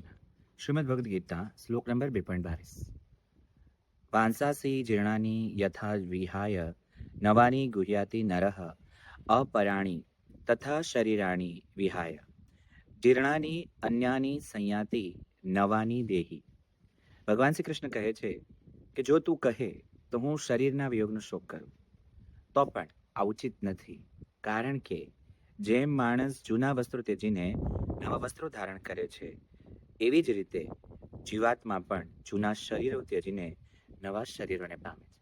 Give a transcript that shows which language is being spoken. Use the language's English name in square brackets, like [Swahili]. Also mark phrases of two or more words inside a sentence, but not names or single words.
[Sanskrit] श्रीमद् भगवद गीता श्लोक नंबर 2.22। वांसासी जीर्णानि यथा विहाय नवानि गुह्याति नरः अपराणि तथा शरीराणि विहाय जीर्णानि अन्यानि संयाति नवानी देही। [Gujarati] ભગવાન શ્રી કૃષ્ણ કહે છે કે જો તું કહે તો હું શરીરના વિયોગનો શોક કરું તો પણ આ ઉચિત નથી, કારણ કે જેમ માણસ જૂના વસ્ત્રો ત્યજીને નવા વસ્ત્રો ધારણ કરે છે, એવી જ રીતે જીવાત્મા પણ જૂના શરીરો ત્યજીને નવા શરીરોને પામે છે।